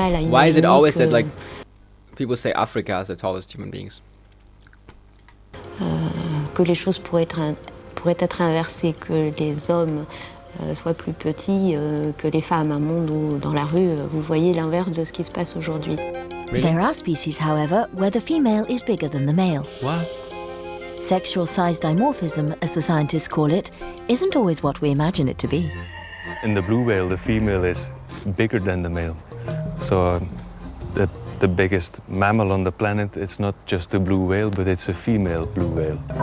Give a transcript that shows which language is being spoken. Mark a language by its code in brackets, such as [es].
[en] Why is it always that people say Africa is the tallest human beings? [fr] Que les choses pourraient être inversées, que les hommes soient plus petits que les femmes. Un monde où, dans la rue, vous voyez l'inverse de ce qui se passe aujourd'hui. [en] Really? There are species, however, where the female is bigger than the male. What? Sexual size dimorphism, as the scientists call it, isn't always what we imagine it to be. In the blue whale, the female is bigger than the male. So the biggest mammal on the planet, it's not just a blue whale, but it's a female blue whale.